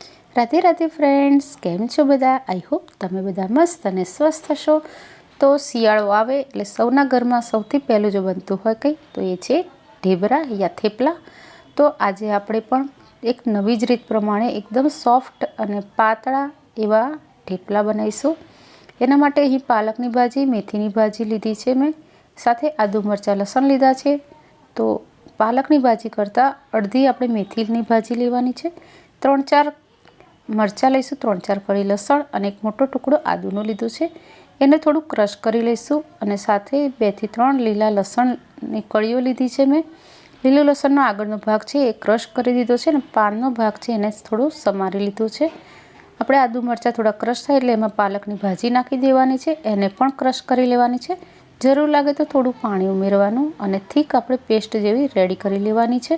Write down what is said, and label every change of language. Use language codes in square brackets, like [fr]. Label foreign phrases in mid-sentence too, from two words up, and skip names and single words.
[gu] રાધે રાધે ફ્રેન્ડ્સ, કેમ છો બધા। [en] I hope [gu] તમે બધા મસ્ત અને સ્વસ્થ હશો। તો શિયાળો આવે એટલે સૌના ઘરમાં સૌથી પહેલું જો બનતું હોય કંઈ તો એ છે ઢેબરા યા થેપલા। તો આજે આપણે પણ એક નવી જ રીત પ્રમાણે એકદમ સૉફ્ટ અને પાતળા એવા થેપલા બનાવીશું। એના માટે અહીં પાલકની ભાજી, મેથીની ભાજી લીધી છે મૈં, સાથે આદુ મરચાં લસણ લીધા છે। તો પાલકની ભાજી કરતાં અડધી આપણે મેથીની ભાજી લેવાની છે। 3-4 મરચાં લઈશું, 3-4 કળી લસણ અને એક મોટો ટુકડો આદુનો લીધો છે। એને થોડું ક્રશ કરી લઈશું અને સાથે 2 થી 3 લીલા લસણની કળીઓ લીધી છે મૈં। લીલો લસણનો આગળનો ભાગ છે એ ક્રશ કરી દીધો છે અને પાનનો ભાગ છે એને થોડું સમારી લીધું છે। આપણે આદુ મરચાં થોડા ક્રશ થાય એટલે એમાં પાલકની ભાજી નાખી દેવાની છે, એને પણ ક્રશ કરી લેવાની છે। જરૂર લાગે તો થોડું પાણી ઉમેરવાનું અને થીક આપણે પેસ્ટ જેવી રેડી કરી લેવાની છે।